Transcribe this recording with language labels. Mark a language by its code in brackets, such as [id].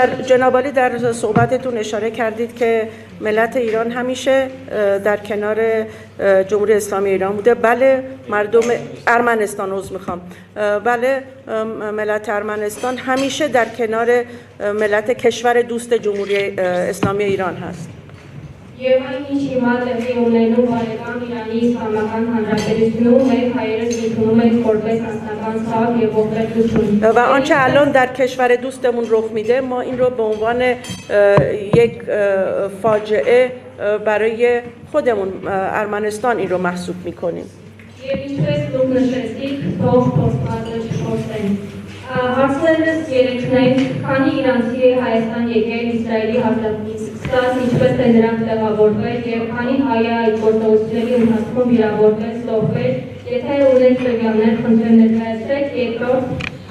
[fa] جناب علی در صحبتتون اشاره کردید که ملت ایران همیشه در کنار جمهوری اسلامی ایران بوده. بله مردم ارمنستان بله ملت ارمنستان همیشه در کنار ملت کشور دوست جمهوری اسلامی ایران هست. [hy] Եվ այն ինչ հիմա տեղի ունենում բարեկամ Իրանի Իսլամական Հանրապետությունում մենք հայերս ընդունում ենք որպես անձնական ցավ եւ ողբերգություն. [fa] و آنچه الان در کشور دوستمون رخ میده ما این رو به عنوان یک فاجعه برای خودمون ارمنستان این رو محسوب میکنیم. [hy] Եվ ինչպես դուք նշեցիք, թող խոստվածը չխոսեն. Հարցերս երեքն են, քանի իրանցի է Հայաստան եկել Իսրայելի հարձակումից սկսած, ինչպես է նրանք տեղավորվել եւ քանի հայ է այդ գործողությունների ընթացքում վիրավորվել, զոհվել, եթե ունեք տվյալներ, խնդրեմ ներկայացրեք, երկրորդ